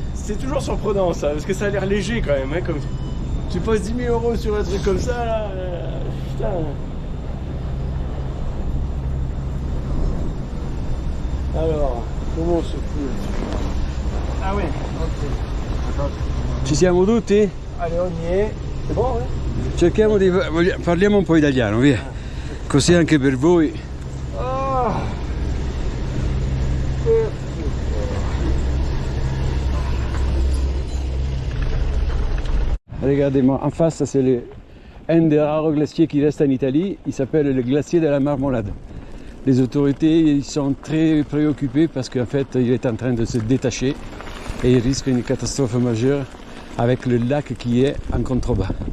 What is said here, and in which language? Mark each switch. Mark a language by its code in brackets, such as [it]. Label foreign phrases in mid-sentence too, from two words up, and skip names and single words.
[fr] C'est toujours surprenant ça, parce que ça a l'air léger quand même. Hein, comme... Tu poses 10 000 € sur un truc comme ça, là, putain. Alors, comment on se fout là-dessus? Ah oui, ok. [it] Ci siamo tutti? [fr] Allez, on y est. C'est bon, hein? [it] Cerchiamo di... parliamo un po' italiano, via. Così anche per voi. Ah. [fr] Regardez-moi, en face, c'est un des rares glaciers qui reste en Italie. Il s'appelle le glacier de la Marmolade. Les autorités ils sont très préoccupés parce qu'en fait, il est en train de se détacher et il risque une catastrophe majeure avec le lac qui est en contrebas.